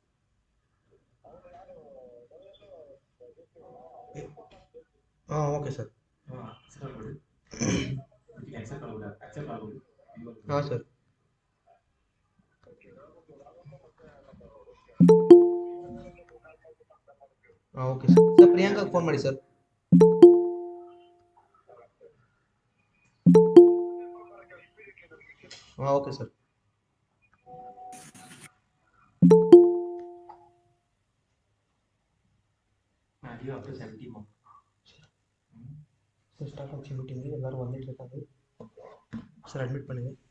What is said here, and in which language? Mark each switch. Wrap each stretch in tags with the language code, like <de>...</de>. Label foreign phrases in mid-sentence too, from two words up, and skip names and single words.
<kn>ಹಾಂ</kn> <en>okay sir</en> <kn>ಹಾಂ ಸರ್ ಹಾಂ</kn> <en>okay sir</en> <kn>ಸರ್ ಪ್ರಿಯಾಂಕಾಗೆ ಫೋನ್ ಮಾಡಿ ಸರ್</kn> <ta>ಹಾಂ</ta> <en>okay sir</en> <ta>சார்</ta> <en>stock option meeting</en> <ta>எல்லாரும் வந்துட்டு இருக்காங்க சார் அட்மிட் பண்ணுங்க</ta>